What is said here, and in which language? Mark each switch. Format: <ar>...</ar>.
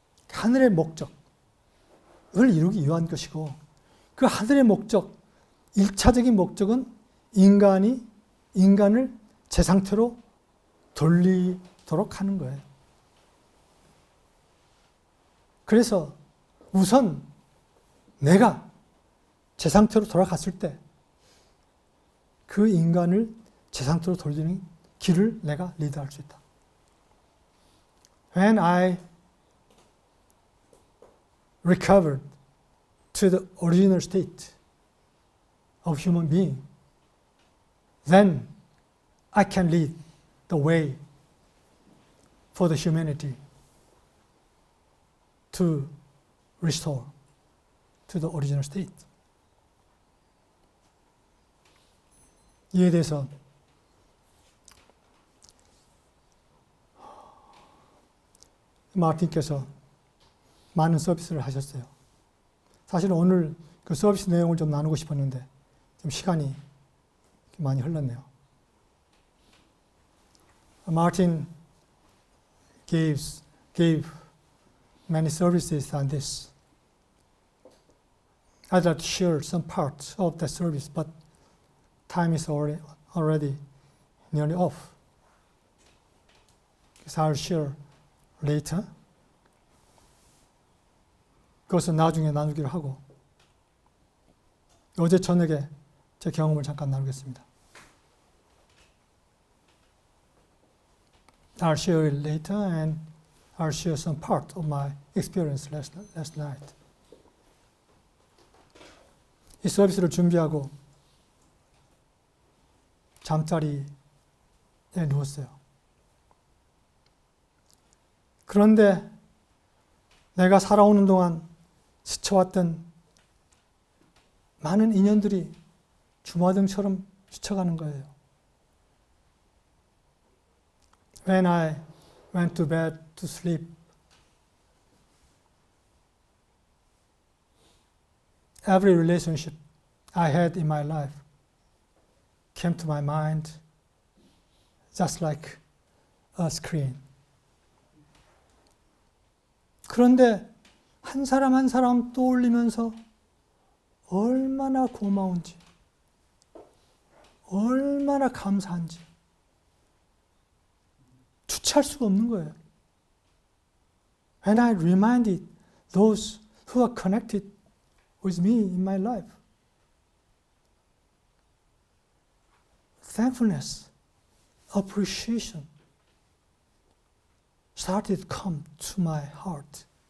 <ko>하늘의 목적을 이루기 위한 것이고, 그 하늘의 목적, 1차적인 목적은 인간을 제 상태로 돌리도록 하는 거예요. 그래서 우선 내가 제 상태로 돌아갔을 때 그 인간을 제 상태로 돌리는 길을 내가 리드할 수 있다.</ko> <en>When I recovered to the original state of human being, then I can lead the way for the humanity to restore to the original state.</en> <ko>이에 대해서 마틴께서 많은 서비스를 하셨어요. 사실 오늘 그 서비스 내용을 좀 나누고 싶었는데 좀 시간이 많이 흘렀네요.</ko> <en>Martin gave many services on this. I'd like to share some parts of that service, but time is already nearly off. So I'll share later.</en> <ko>그것은 나중에 나누기로 하고, 어제 저녁에 제 경험을 잠깐 나누겠습니다.</ko> <en>I'll share it later and I'll share some part of my experience last night.</en> <ko>이 서비스를 준비하고 잠자리에 누웠어요. 그런데 내가 살아오는 동안 스쳐왔던 많은 인연들이 주마등처럼 스쳐가는 거예요.</ko> <en>When I went to bed to sleep, every relationship I had in my life came to my mind just like a screen.</en> <ko>그런데 한 사람 한 사람 떠올리면서 얼마나 고마운지, 얼마나 감사한지 주체할 수가 없는 거예요.</ko> <en>And I reminded those who are connected with me in my life. Thankfulness, appreciation started to come to my heart.</en>